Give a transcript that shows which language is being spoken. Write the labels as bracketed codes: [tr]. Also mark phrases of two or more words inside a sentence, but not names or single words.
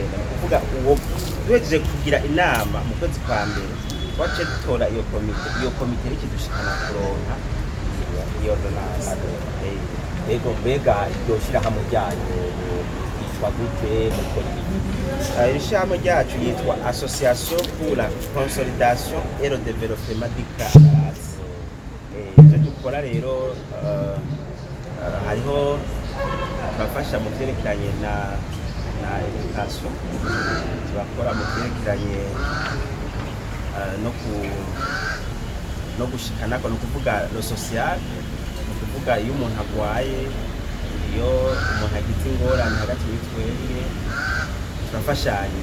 [rn] Ni kuvuga uwo duhejeje kugira inama mu kwezi kwa mbere twace dutora iyo komite ikidushikana kuronka iyo ordonnance. Ego mbega iryo shirahamwe ryanyu yitwa gute mukora ibiki? Iri shirahamwe ryacu yitwa Association pour la Consolidation et le Développement du Caracas. Ivyo dukora rero hariho turafasha mu vyerekeranye na education, turakora mu vyerekeranye no gushikanako, ni ukuvuga lo social, ni ukuvuga iyo umuntu agwaye, iyo umuntu agize ingorane hagati y'itwebwe turafashanya.